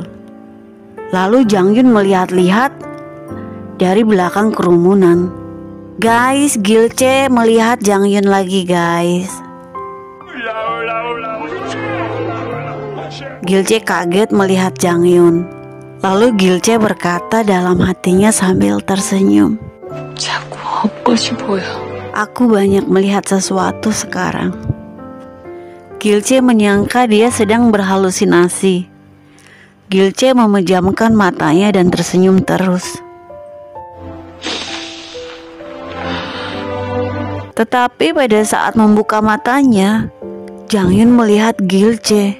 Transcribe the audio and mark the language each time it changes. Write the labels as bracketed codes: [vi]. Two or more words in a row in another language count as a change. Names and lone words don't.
[id] Lalu Jang Yun melihat-lihat dari belakang kerumunan. Guys, Gilce melihat Jang Yun lagi guys. Gilce kaget melihat Jang Yun. Lalu Gilce berkata dalam hatinya sambil tersenyum, [ko] 자꾸 헛것이 보여. [id] aku banyak melihat sesuatu sekarang. Gilce menyangka dia sedang berhalusinasi. Gilce memejamkan matanya dan tersenyum terus. Tetapi pada saat membuka matanya, Jang Yun melihat Gilce.